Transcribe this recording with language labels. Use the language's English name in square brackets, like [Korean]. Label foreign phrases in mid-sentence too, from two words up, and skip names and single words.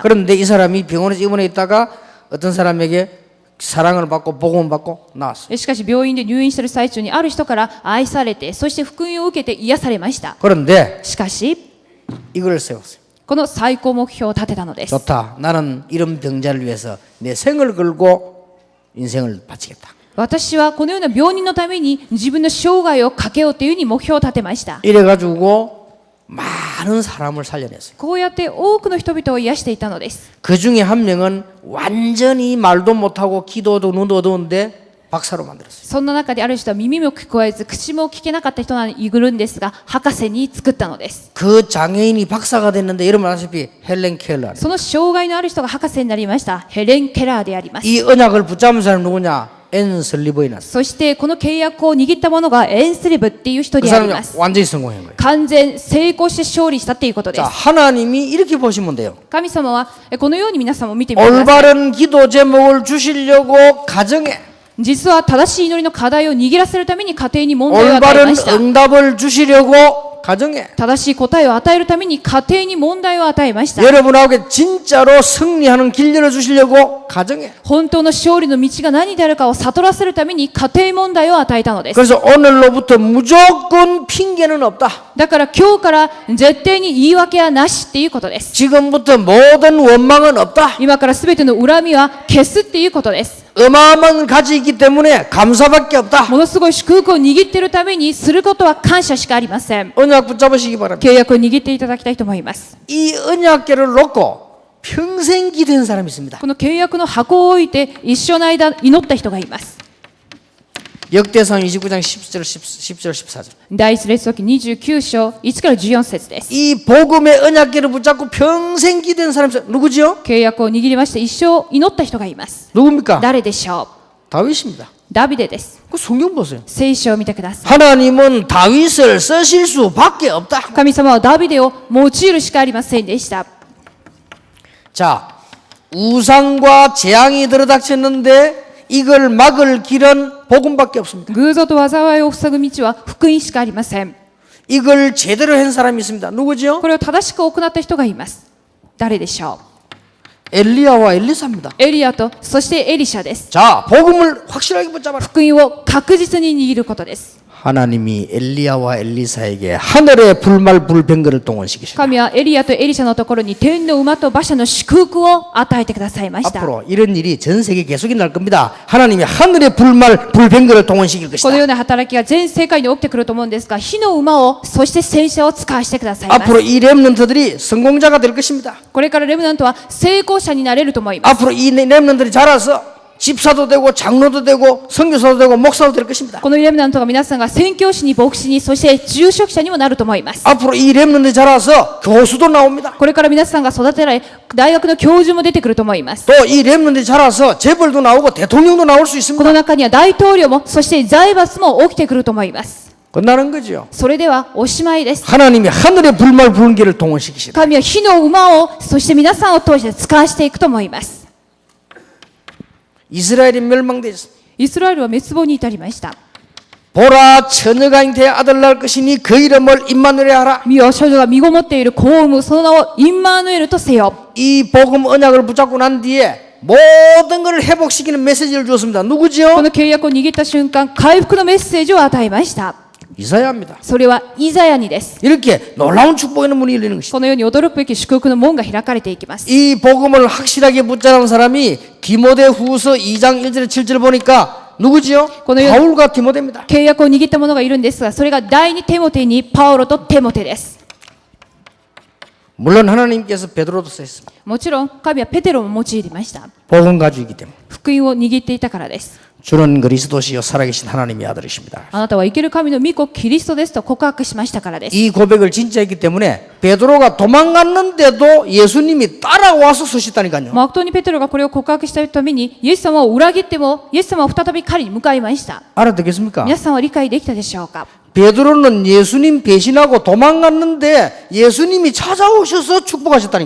[Korean] 그런데 이 사람이 병원에서 입원해 있다가 어떤 사람에게 사랑을 받고 복음을 받고 나왔어요. [Japanese] しかし病院で入院している最中にある人から愛されてそして福音を受けて癒されました。 [Korean] 그런데 [Japanese] しかし [Korean] 이걸 세웠어요. [Japanese] この最高目標を立てたのです。 [Korean] 좋다. 나는 이런 병자를 위해서 내 생을 걸고 인생을 바치겠다. [Japanese] 私はこのような病人のために自分の生涯をかけようというふうに目標を立てました。 [Korean] 이래가지고 많은 사람을 살려냈어요. [Japanese] こうやって多くの人々を癒していたのです。 [Korean] 그 중에 한 명은 완전히 말도 못하고 기도도 눈도 어두운데 박사로 만들었어요. [Japanese] そんな中である人は耳も聞こえず口も聞けなかった人がいるんですが博士に作ったのです。 [Korean] 그 장애인이 박사가 됐는데 여러분 아시다시피 헬렌 켈러. [Japanese] その障害のある人が博士になりましたヘレン・ケラーであります。 [Korean] 이 언약을 붙잡은 사람이 누구냐? 앤 슬리버이너스. [Japanese] そしてこの契約を握った者がエンスリブっていう人 [Korean] 그 [Japanese] であり [Korean] 사람이 [Japanese] ます。 [Korean] 완전히 성공한 거예요. [Japanese] 完全成功して勝利したということで [Korean] 자, [Japanese] す。 [Korean] 하나님이 이렇게 보시면 돼요. [Japanese] 神様はこのように皆さんも見てみてください。 [Korean] 올바른 기도 제목을 주시려고 가정에 [Japanese] 実は正しい祈りの課題を握らせるために家庭に問題を与えま [Korean] 올바른 [Japanese] した。 [Korean] 응답을 주시려고 가정에 [Japanese] 正しい答えを与えるために家庭に問題を与えました。 [Korean] 여러분에게 진짜로 승리하는 길 열어주시려고 가정에 [Japanese] 本当の勝利の道が何であるかを悟らせるために家庭問題を与えたのです。 [Korean] 그래서 오늘로부터 무조건 핑계는 없다. [Japanese] だから今日から絶対に言い訳はなしっていうことです。 [Korean] 지금부터 모든 원망은 없다. [Japanese] 今から全ての恨みは消すっていうことです。 [Korean] 어마어마한 가지 있기 때문에 감사밖에 없다. [Japanese] ものすごい祝福を握っているためにすることは感謝しかありません。 [Korean] 언약 붙잡으시기 바랍니다. [Japanese] 契約を握っていただきたいと思います。 [Korean] 이 언약궤를 놓고 평생 기도한 사람이 있습니다. [Japanese] この契約の箱を置いて一生の間祈った人がいます。 [Korean] 역대상 29장 10절 14절. [Japanese] 第一列王記29章1から14節です。 [Korean] 이 복음의 언약궤를 붙잡고 평생 기도한 사람이 있어요. 누구지요? [Japanese] 契約を握りまして一生祈った人がいます。 [Korean] 누굽니까? [Japanese] 誰でしょう？ [Korean] 다윗입니다. [Japanese] ダビデです。 [Korean] 그 성경 보세요. [Japanese] 聖書を見てください。 [Korean] 하나님은 다윗을 쓰실 수밖에 없다. [Japanese] 神様はダビデを用いるしかありませんでした。 [Korean] 자, 우상과 재앙이 들어닥쳤는데 이걸 막을 길은 복음밖에 없습니다. [Japanese] 偶像と災いを塞ぐ道は福音しかありません。 [Korean] 이걸 제대로 한 사람이 있습니다. 누구죠? [Japanese] これを正しく行った人がいます。誰でしょ [Korean] 엘리야와 엘리사입니다. [Japanese] う？エリアとそしてエリシャです。 [Korean] 자, 복음을 확실하게 붙잡아라. [Japanese] 福音を確実に握ることです。 [Korean] 하나님이 엘리야와 엘리사에게 하늘의 불말 불병거를 동원시키셨다. [Japanese] 神はエリアとエリシャのところに天の馬と馬車の祝福を与えてくださいました。 [Korean] 앞으로 이런 일이 전 세계 계속 일어날 겁니다. 하나님이 하늘의 불말 불병거를 동원시킬 [Japanese] こ [Korean] 것이다. [Japanese] のような働きが全世界に起きてくると思うんですが、火の馬をそして戦車を使わせてくださいます。 [Korean] 앞으로 이 렘넌트들이 성공자가 될 것입니다. [Japanese] これからレムナントは成功者になれると思います。 [Korean] 앞으로 이 렘넌트들이 자라서 집사도 되고 장로도 되고 선교사도 되고 목사도 될 것입니다. [Japanese] このレムナントが皆さんが宣教師に牧師にそして住職者にもなると思います。 [Korean] 앞으로 이 렘넌트들이 자라서 교수도 나옵니다. [Japanese] これから皆さんが育てられ大学の教授も出てくると思います。 [Korean] 또 이 렘넌트들이 자라서 재벌도 나오고 대통령도 나올 수 [Japanese] こ [Korean] 있습니다. [Japanese] の中には大統領もそして財閥も起きてくると思います。 [Korean] 끝나는 거죠. [Japanese] それではおしまいです。 [Korean] 하나님이 하늘의 불말 불기를 동원시키시다. [Japanese] 神は火の馬をそして皆さんを通して使わしていくと思います。 [Korean] 이스라엘이 멸망되었습니다. [Japanese] イスラエルは滅亡に至りました。 [Korean] 보라 처녀가 잉태해 아들 낳을 것이니 그 이름을 임마누엘에 하라. [Japanese] 見よ、少女が身ごもっている子を産む、その名をインマーヌエルとせよ。 [Korean] 이 복음 언약을 붙잡고 난 뒤에 모든 것을 회복시키는 메시지를 주었습니다. [Japanese] こ [Korean] 누구지요? [Japanese] の契約を握った瞬間、回復のメッセージを与えました。 [Korean] 이사야입니다. [Japanese] それはイザヤにです。 [Korean] 이렇게 놀라운 축복의 문이 열리는 것이다. [Japanese] このように驚くべき祝福の門が開かれていきます。 [Korean] 이 복음을 확실하게 붙잡은 사람이 디모데후서 2장 1절 7절 보니까 누구지요? 그거는 바울과 디모데입니다. [Japanese] 契約を握った者がいるんですが、それが第二テモテにパウロとテモテです。 [Korean] 물론 하나님께서 베드로도 쓰셨습니다. [Japanese] もちろん神はペテロも用いました。 [Korean] 복음 가지이기 때문에. [Japanese] 福音を握っていたからです。 [Korean] 주는 그리스도시요 살아계신 하나님의 아들이십니다. [Japanese] あなたは生ける神の御子キリストですと告白しましたからです。 [Korean] 이 고백을 진짜 했기 때문에 베드로가 도망갔는데도 예수님이 따라와서 서셨다니까요. [Japanese] まことにペテロがこれを告白したために、イエス様を裏切っても、イエス様は再び彼に向かいました。 [Korean] 알아듣겠습니까? [Japanese] 皆さんは理解できたでしょうか？ [Korean] 베드로는 예수님 배신하고 도망갔는데 예수님이 찾아오셔서 축복하셨다니까요.